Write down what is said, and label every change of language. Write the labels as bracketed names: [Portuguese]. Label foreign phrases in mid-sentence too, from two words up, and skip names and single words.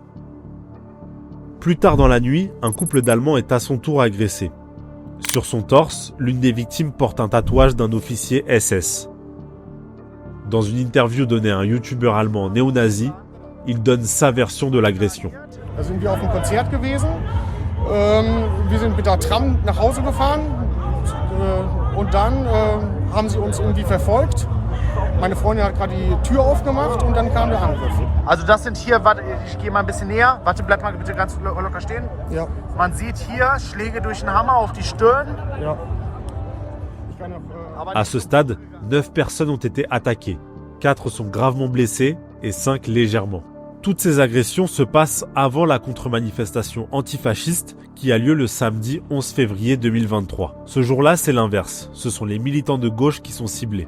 [French] Plus tard dans la nuit, un couple d'Allemands est à son tour agressé. Sur son torse, l'une des victimes porte un tatouage d'un officier SS. Dans une interview donnée à un youtubeur allemand néo-nazi, il donne sa version de l'agression. [German] Da sind wir auf dem Konzert gewesen. Wir sind mit der Tram nach Hause gefahren und dann haben sie uns irgendwie verfolgt. Meine Freundin hat gerade die Tür aufgemacht und dann kam der Angriff. Also das sind hier, warte, ich gehe mal ein bisschen näher. Warte, bleib mal bitte ganz locker stehen. Ja. Man sieht hier Schläge durch den Hammer auf die Stirn. Ja. [French] À ce stade, 9 personnes ont été attaquées. 4 sont gravement blessées et 5 légèrement. Toutes ces agressions se passent avant la contre-manifestation antifasciste qui a lieu le samedi 11 février 2023. Ce jour-là, c'est l'inverse. Ce sont les militants de gauche qui sont ciblés.